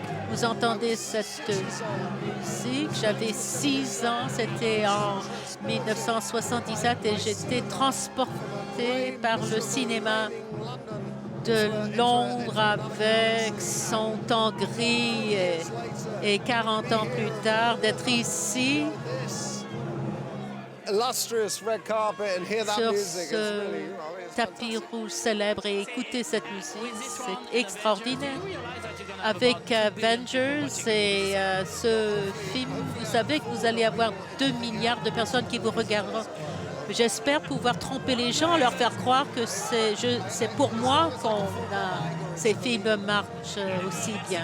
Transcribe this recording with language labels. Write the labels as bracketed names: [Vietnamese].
[French] Vous entendez cette musique. J'avais 6 ans, c'était en 1977 et j'étais transportée par le cinéma de Londres avec son temps gris et 40 ans plus tard, d'être ici [English] Illustrious red carpet and hear that [French] sur [English] music. [French] ce tapis rouge célèbre et écouter cette musique, c'est extraordinaire. Avec Avengers et ce film, vous savez que vous allez avoir 2 milliards de personnes qui vous regarderont. J'espère pouvoir tromper les gens, leur faire croire que c'est pour moi qu'on ces films marchent aussi bien.